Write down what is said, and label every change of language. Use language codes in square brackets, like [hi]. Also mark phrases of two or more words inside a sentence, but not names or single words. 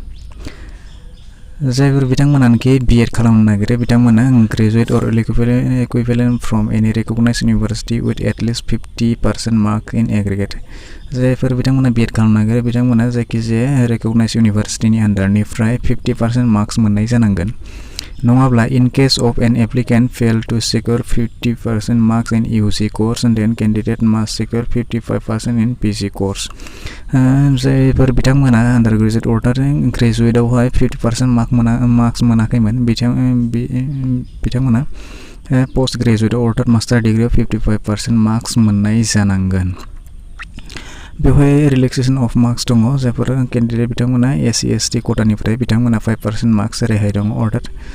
[brx] जायफोर बिथांमोनानोखि B.Ed खालामनो नागिरो बिथांमोना [en] graduate or equivalent from any recognised university with at least 50% mark in aggregate [brx] जायफोर बिथांमोना B.Ed खालामनो नागिरो बिथांमोना जायखिजाया रिकगनाइज्ड इउनिभार्सिटिनि आन्डारनिफ्राय 50% मार्क्स मोननाय जानांगोन नङाब्ला [en] in case of an applicant fail to secure 50% marks in UG course then candidate must secure 55% in PG course [brx] जायफोर बिथांमोना आन्डारग्रेजुवेट अर्डार ग्रेजुवेटआवहाय 50% मार्क्स मोनाखैमोन बिथांमोना पोस्ट ग्रेजुवेट अर्डार मास्टार डिग्रियाव 55% मार्क्स मोननाय जानांगोन बेवहाय [en] relaxation of marks [brx] दङ जायफोर केन्डिडेट बिथांमोना SC ST कोटानिफ्राय बिथांमोना 5% मार्क्स रेहाय दङ अर्डार